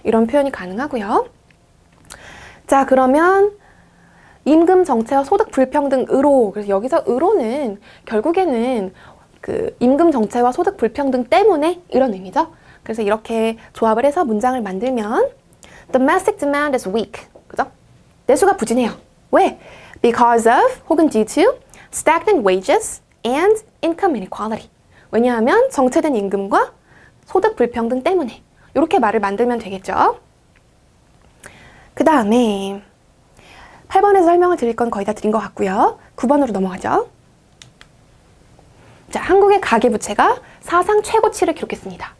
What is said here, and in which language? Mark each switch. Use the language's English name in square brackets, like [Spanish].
[Korean] 이런 표현이 가능하고요. 자, 그러면 임금 정체와 소득 불평등으로, 그래서 여기서 으로는 결국에는 그 임금 정체와 소득 불평등 때문에 이런 의미죠. 그래서 이렇게 조합을 해서 문장을 만들면 [English] domestic demand is weak. [Korean] 그죠? 내수가 부진해요. 왜? [English] Because of [Korean] 혹은 [English] due to stagnant wages and income inequality. [Korean] 왜냐하면 정체된 임금과 소득 불평등 때문에. 이렇게 말을 만들면 되겠죠. 그 다음에 8번에서 설명을 드릴 건 거의 다 드린 것 같고요. 9번으로 넘어가죠. 자, 한국의 가계부채가 사상 최고치를 기록했습니다.